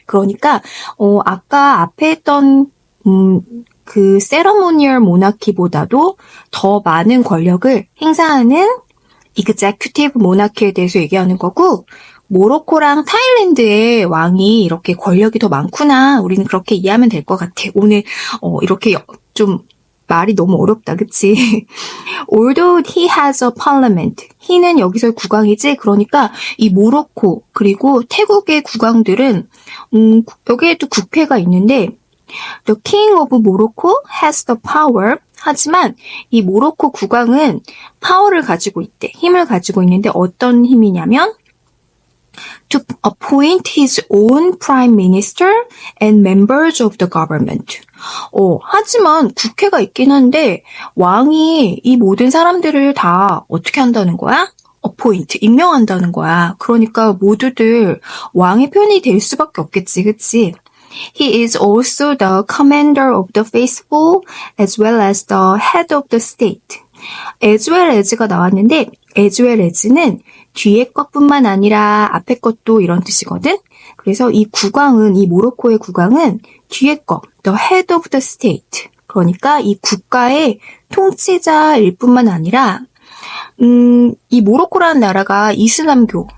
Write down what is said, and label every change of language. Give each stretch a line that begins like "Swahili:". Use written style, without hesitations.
Korean: 그러니까 아까 앞에 했던 그 ceremonial monarchy보다도 더 많은 권력을 행사하는 executive monarchy에 대해서 얘기하는 거고, 모로코랑 타일랜드의 왕이 이렇게 권력이 더 많구나. 우리는 그렇게 이해하면 될 것 같아. 오늘 이렇게 좀 말이 너무 어렵다, 그치?
English: Although he has a parliament.
Korean: he는 여기서 국왕이지? 그러니까 이 모로코 그리고 태국의 국왕들은 여기에도 국회가 있는데
English: The king of Morocco has the power.
Korean: 하지만 이 모로코 국왕은 파워를 가지고 있대. 힘을 가지고 있는데 어떤 힘이냐면
English: to appoint his own prime minister and members of the government.
Korean: 하지만 국회가 있긴 한데 왕이 이 모든 사람들을 다 어떻게 한다는 거야? appoint, 임명한다는 거야. 그러니까 모두들 왕의 편이 될 수밖에 없겠지, 그치?
English: He is also the commander of the faithful as well as the head of the state.
Korean: as well as가 나왔는데 as well as는 뒤에 것뿐만 아니라 앞에 것도 이런 뜻이거든. 그래서 이 국왕은 이 모로코의 국왕은 뒤에 것, the head of the state. 그러니까 이 국가의 통치자일 뿐만 아니라 이 모로코라는 나라가 이슬람교.